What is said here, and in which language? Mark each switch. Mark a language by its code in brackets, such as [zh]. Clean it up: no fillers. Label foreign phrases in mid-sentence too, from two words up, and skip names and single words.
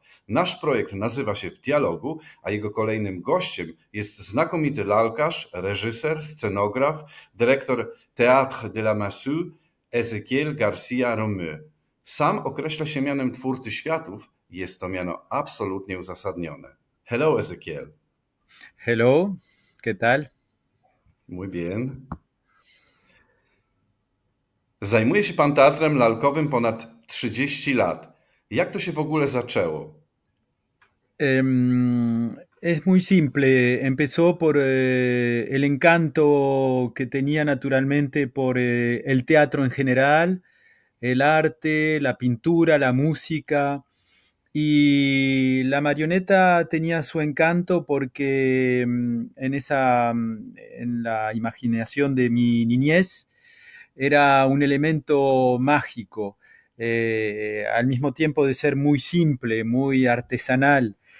[pl] Nasz projekt nazywa się W Dialogu, a jego kolejnym gościem jest znakomity lalkarz, reżyser, scenograf, dyrektor Théâtre de la Massue Ezequiel García Romeu. Sam określa się mianem twórcy światów i jest to miano absolutnie uzasadnione. [en] Hello Ezequiel. [es] Hello, ¿qué tal? Muy bien. [pl] Zajmuje się pan teatrem lalkowym ponad 30 lat. Jak to się w ogóle zaczęło? [es] Es muy simple. Empezó por el encanto que tenía naturalmente por el teatro en general, el arte, la pintura, la música. Y la marioneta tenía su encanto porque en la imaginación de mi niñez, era un elemento mágico, al mismo tiempo de ser muy simple, muy artesanal.